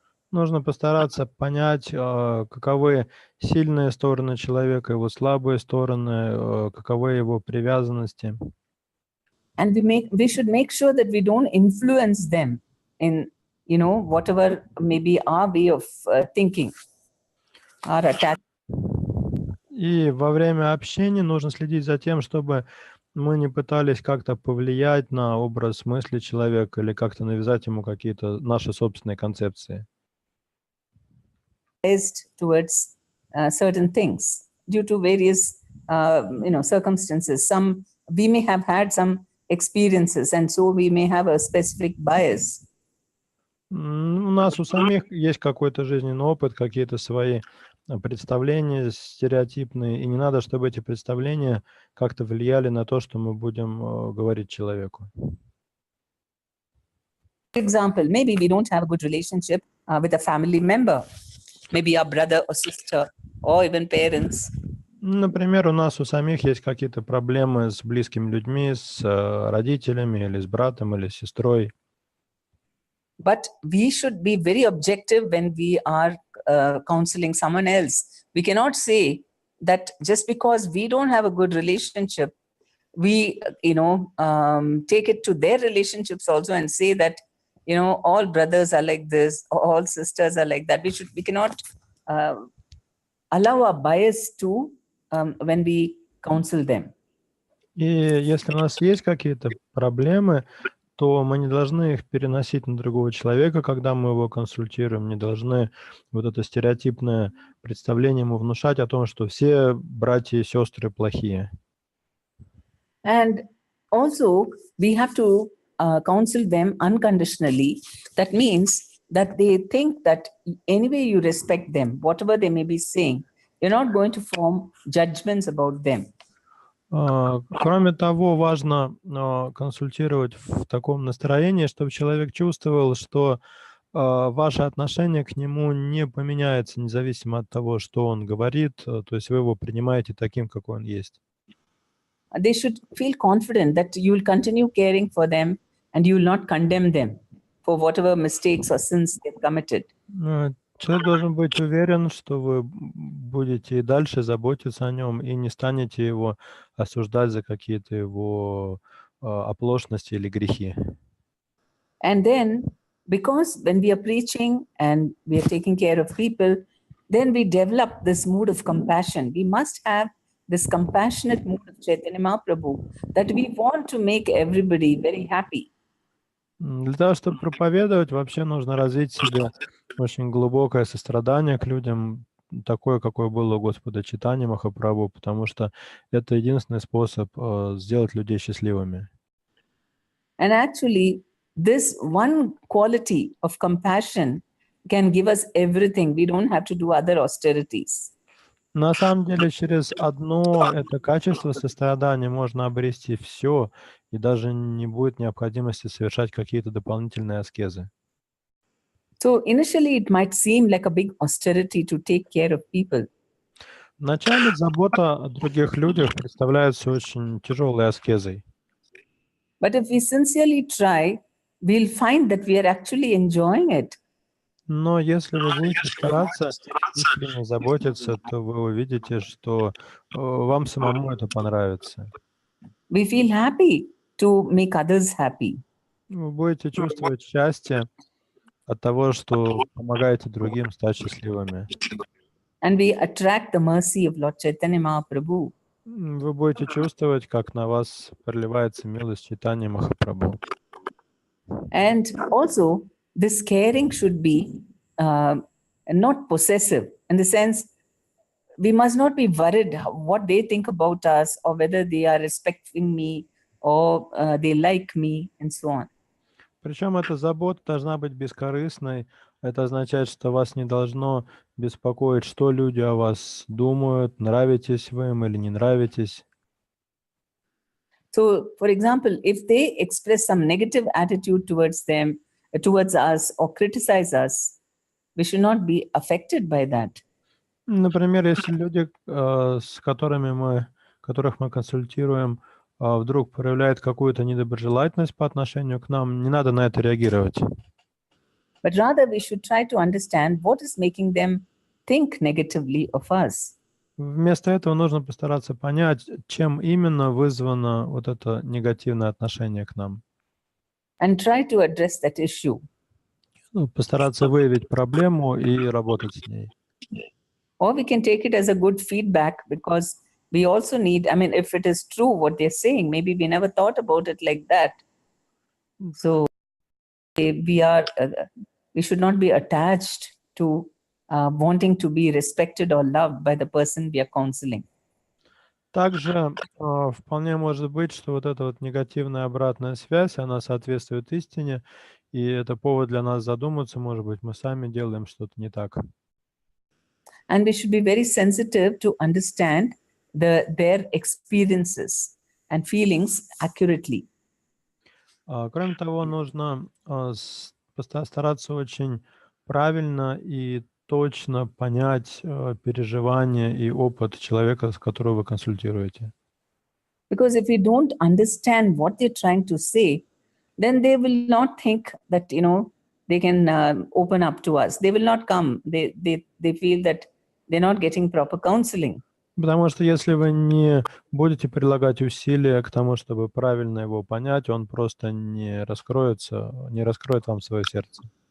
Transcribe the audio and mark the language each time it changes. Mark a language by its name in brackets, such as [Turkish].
[Russian] Нужно постараться понять, каковы сильные стороны человека, его слабые стороны, каковы его привязанности. [English] And we should make sure that we don't influence them in, whatever may be our way of thinking, our attachment. [Russian] И во время общения нужно следить за тем, чтобы мы не пытались как-то повлиять на образ мысли человека или как-то навязать ему какие-то наши собственные концепции. [English] Towards certain things due to various, circumstances. We may have had some experiences, and so we may have a specific bias. [Russian] У нас у самих есть какой-то жизненный опыт, какие-то свои представления стереотипные, и не надо, чтобы эти представления как-то влияли на то, что мы будем говорить человеку. [English] For example, maybe we don't have a good relationship with a family member, maybe our brother or sister, or even parents. [Russian] Например, у нас у самих есть какие-то проблемы с близкими людьми, с родителями, или с братом, или с сестрой. [English] But we should be very objective when we are counseling someone else. We cannot say that just because we don't have a good relationship, we, take it to their relationships also and say that, all brothers are like this, or all sisters are like that. We cannot allow our bias to when we counsel them. [Russian] И если у нас есть какие-то проблемы, то мы не должны их переносить на другого человека, когда мы его консультируем, не должны вот это стереотипное представление ему внушать о том, что все братья и сестры плохие. [English] And also, we have to counsel them unconditionally. That means that they think that anyway you respect them, whatever they may be saying, you're not going to form judgments about them. [Russian] Кроме того, важно консультировать в таком настроении, чтобы человек чувствовал, что ваше отношение к нему не поменяется, независимо от того, что он говорит, то есть вы его принимаете таким, какой он есть. [English] They should feel confident that you will continue caring for them and you will not condemn them for whatever mistakes or sins they've committed. [Russian] Человек должен быть уверен, что вы будете и дальше заботиться о нем и не станете его осуждать за какие-то его оплошности или грехи. [English] And then, because when we are preaching and we are taking care of people, then we develop this mood of compassion. We must have this compassionate mood of Chaitanya Mahaprabhu that we want to make everybody very happy. [Russian] Для того, чтобы проповедовать, вообще нужно развить в себе очень глубокое сострадание к людям, такое, какое было у Господа Чайтаньи Махапрабху, потому что это единственный способ сделать людей счастливыми. [English] And actually, this one quality of compassion can give us everything. We don't have to do other austerities. [Russian] На самом деле, через одно это качество сострадания можно обрести все, и даже не будет необходимости совершать какие-то дополнительные аскезы. [English] So initially, it might seem like a big austerity to take care of people. [Russian] Вначале забота о других людях представляется очень тяжелой аскезой. [English] But if we sincerely try, we'll find that we are actually enjoying it. [Russian] Но если вы будете стараться искренне заботиться, то вы увидите, что вам самому это понравится. [English] We feel happy to make others happy. [Russian] Вы будете чувствовать счастье от того, что помогаете другим стать счастливыми. [English] And we attract the mercy of Lord Chaitanya Mahaprabhu. [Russian] Вы будете чувствовать, как на вас проливается милость Чайтаньи Махапрабху. [English] And also, this caring should be not possessive, in the sense we must not be worried what they think about us or whether they are respecting me or they like me and so on. [Russian] Причем эта забота должна быть бескорыстной. Это означает, что вас не должно беспокоить, что люди о вас думают, нравитесь вы им или не нравитесь. [English] So, for example, if they express some negative attitude towards them, towards us, or criticize us, we should not be affected by that. [Russian] Например, если люди, с которых мы консультируем, вдруг проявляют какую-то недоброжелательность по отношению к нам, не надо на это реагировать. [English] But rather, we should try to understand what is making them think negatively of us. [Russian] Вместо этого нужно постараться понять, чем именно вызвано вот это негативное отношение к нам. [English] And try to address that issue. [Russian] Ну, постараться выявить проблему и работать с ней. [English] Or we can take it as a good feedback, because we also need, I mean, if it is true what they're saying, maybe we never thought about it like that. So we should not be attached to wanting to be respected or loved by the person we are counseling. [Russian] Также вполне может быть, что вот эта вот негативная обратная связь, она соответствует истине, и это повод для нас задуматься, может быть, мы сами делаем что-то не так. [English] And we should be very sensitive to understand their experiences and feelings accurately. [Russian] Кроме того, нужно стараться очень правильно и точно понять переживания и опыт человека, с которого вы консультируете. [English] Because if we don't understand what they're trying to say, then they will not think that, you know, they can open up to us. They will not come. They feel that they're not getting proper counseling. [Russian] Потому что если вы не будете прилагать усилия к тому, чтобы правильно его понять, он просто не раскроет вам свое сердце.